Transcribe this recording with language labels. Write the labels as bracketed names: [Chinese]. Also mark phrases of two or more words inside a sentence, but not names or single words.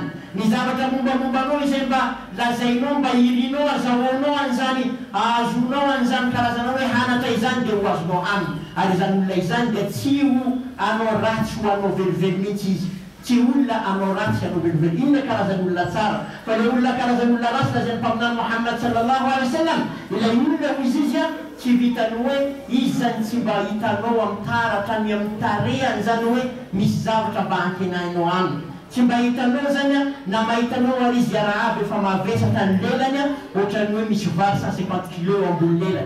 [Malagasy] Ny zavatra mombamombanao izay mba lazainao mba irinao azahoanao an'izany azonao an'izany karazana hoe hanatra izany dia ho azonao aminy. Ary izany olona izany dia tsy ho anao ratsy ho anao velively mihitsy izy, tsy olona anao ratsy anao velively. Inona karazan'olona tsara? Fa le olona karazan'olona ratsy lazany mpaminany Muhammad [Arabic] صلى الله عليه وسلم, [Malagasy] ilay olona izy izy tsy vitany hoe izy zany tsy mba hitanao amin'ny taratra ny amin'ny tarehany zany hoe misy zavatra mba antenainao aminy. Tsy mba hitanao zany na mahitanao ary izy arabe efa mavesatra ny lelany ohatrany hoe misy vary 150 kilo eo ambony lelany.